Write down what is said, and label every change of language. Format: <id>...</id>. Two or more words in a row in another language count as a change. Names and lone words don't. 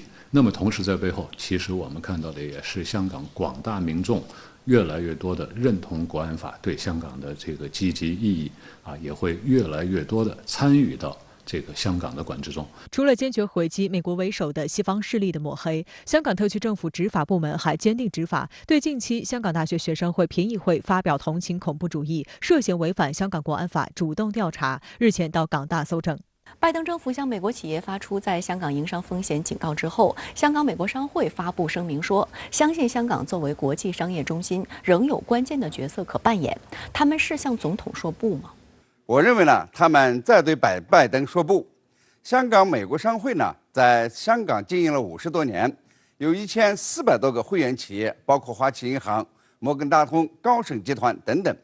<zh>那麼同時在背後，其實我們看到的也是香港廣大民眾越來越多的認同國安法對香港的這個積極意義啊，也會越來越多的參與到這個香港的管制中。除了堅決回擊美國為首的西方勢力的抹黑，香港特區政府執法部門還堅定執法，對近期香港大學學生會評議會發表同情恐怖主義，涉嫌違反香港國安法，主動調查，日前到港大搜證。拜登政府向美国企业发出在香港营商风险警告之后，香港美国商会发布声明说，相信香港作为国际商业中心仍有关键的角色可扮演。他们是向总统说不吗？我认为呢，他们在对拜登说不。香港美国商会呢，在香港经营了50多年，有1400多个会员企业，包括花旗银行、摩根大通、高盛集团等等。</zh>